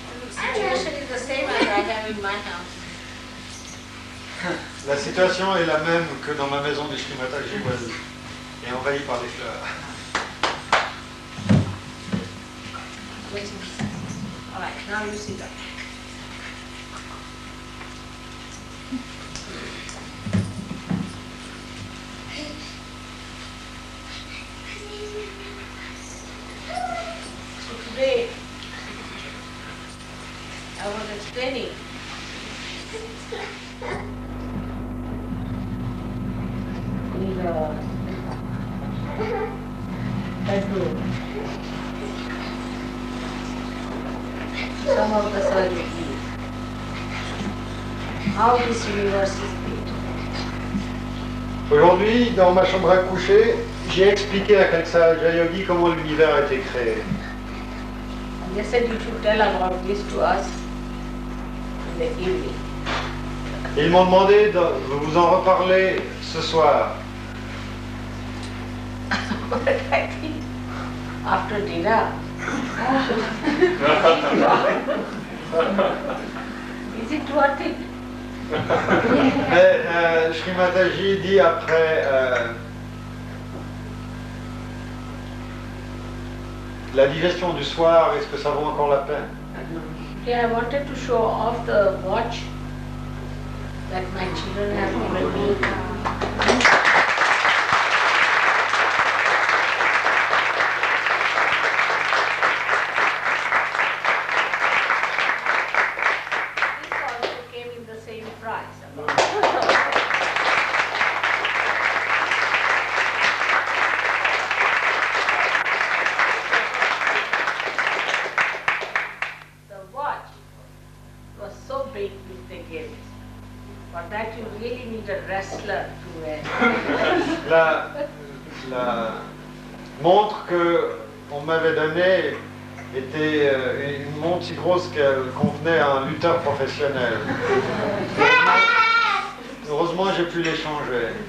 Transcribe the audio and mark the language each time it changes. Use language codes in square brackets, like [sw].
[en] Situation is the same as I have in my house. [fr] La situation est la même que dans ma maison du Shri Mataji et envahie par les fleurs. [en] Waiting. All right, now you see that. So today, I was explaining in the bedroom some of the Sahaja Yogis, how this universe is made. [fr] Aujourd'hui, dans ma chambre à coucher, j'ai expliqué à quelques Sahaja Yogis comment l'univers a été créé. [en] And they said you should tell about this to us in the evening. [fr] Et ils m'ont demandé de vous en reparler ce soir. [en] But I think after dinner, is it worth it? [fr] Mais Shri Mataji dit après la digestion du soir, est-ce que ça vaut encore la peine? [en] Yeah, I wanted to show off the watch that my children have given me. This also came in the same price. The watch was so big which they gave it. For that you really need a wrestler to wear. [fr] La montre qu'on m'avait donnée était une montre si grosse qu'elle convenait à un lutteur professionnel. Heureusement, j'ai pu l'échanger.